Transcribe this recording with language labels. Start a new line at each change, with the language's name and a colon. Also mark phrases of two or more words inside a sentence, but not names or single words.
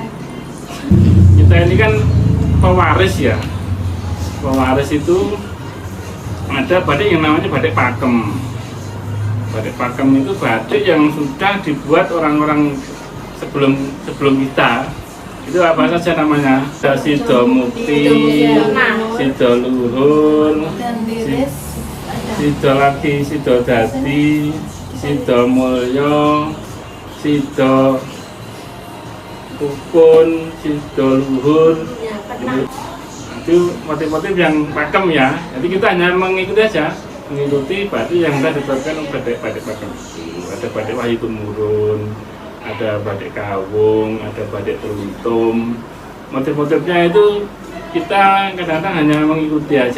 Indonesian: Kita ini kan pewaris ya. Pewaris itu ada batik yang namanya batik pakem. Batik pakem itu batik yang sudah dibuat orang-orang sebelum kita. Itu apa saja namanya? Sido Mukti, Sido Luhur, Sido lagi, Sido Dadi, Sido Mulyo, Sido Ukun, Sido Luhur. Itu motif-motif yang pakem ya. Jadi kita hanya mengikuti aja, mengikuti batik yang sudah ditetapkan batik pakem. Ada batik Wahyu Tumurun, ada batik Kawung, ada batik Teluntum. Motif-motifnya itu kita kadang-kadang hanya mengikuti aja.